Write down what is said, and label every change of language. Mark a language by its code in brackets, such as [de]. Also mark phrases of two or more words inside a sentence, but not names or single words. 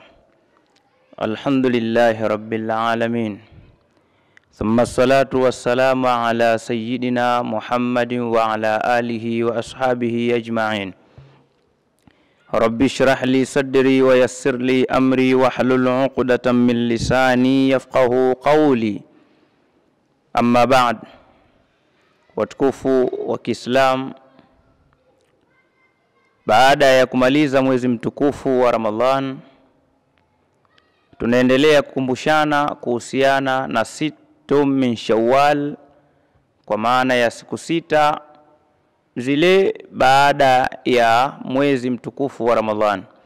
[ar] الحمد لله رب العالمين، ثم الصلاة والسلام على سيدنا محمد وعلى آله وأصحابه أجمعين. رب اشرح لي صدري ويسر لي أمري واحلل عقدة من لساني يفقه قولي. أما بعد, [sw] watukufu wa Kiislamu, baada ya kumaliza mwezi mtukufu wa Ramadhan, tunaendelea kukumbushana kuhusiana na [ar] ستة من شوال, [sw] kwa maana ya siku sita zile baada ya mwezi mtukufu wa Ramadhan.